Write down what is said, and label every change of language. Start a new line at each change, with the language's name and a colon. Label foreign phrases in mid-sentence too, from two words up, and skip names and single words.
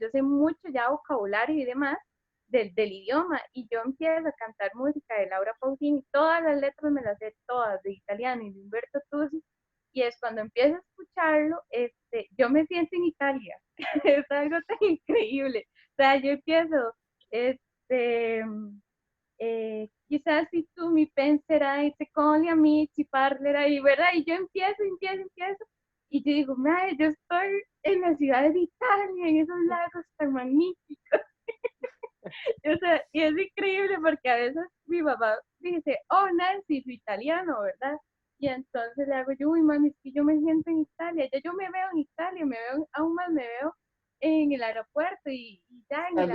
Spanish: yo sé mucho ya vocabulario y demás del idioma, y yo empiezo a cantar música de Laura Pausini, todas las letras me las sé todas, de italiano y de Umberto Tuzzi, y es cuando empiezo a escucharlo, yo me siento en Italia, es algo tan increíble, o sea, yo empiezo, este,
Italian: chissà se tu mi penserai, se con gli amici parlerai,
Spanish: ¿verdad? Y yo empiezo, y yo digo, madre, yo estoy en la ciudad de Italia, en esos lagos tan magníficos. O sea, y es increíble porque a veces mi papá dice, oh, Nancy, su italiano, ¿verdad? Y entonces le hago yo, uy, mami, es que yo me siento en Italia, ya yo me veo en Italia, me veo, aún más me veo en el aeropuerto y ya en